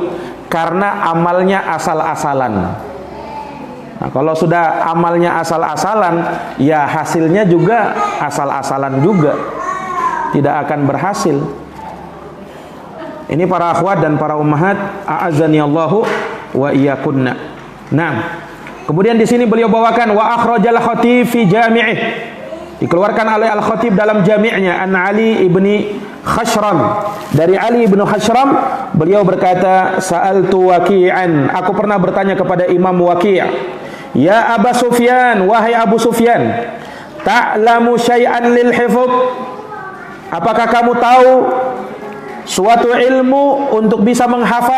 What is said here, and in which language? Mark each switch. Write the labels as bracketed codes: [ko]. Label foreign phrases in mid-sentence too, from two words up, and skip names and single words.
[id] Karena amalnya asal-asalan. Nah, kalau sudah amalnya asal-asalan, ya hasilnya juga asal-asalan juga, tidak akan berhasil. Ini para akhwat dan para ummahat, [ar] أعزني الله وإياكن. [id] Nah, kemudian di sini beliau bawakan [ar] وأخرج الخطيب في جامعه. [id] Dikeluarkan oleh Al-Khatib dalam jami'nya an Ali ibni Khashram. Dari Ali ibnu Khashram, beliau berkata, [ar] سألت وكيعا, [id] aku pernah bertanya kepada Imam Waqi', [ar] يا أبا سفيان, [id] wahai Abu Sufyan, [ar] تعلم شيئا للحفظ? [id] Apakah kamu tahu suatu ilmu untuk bisa menghafal?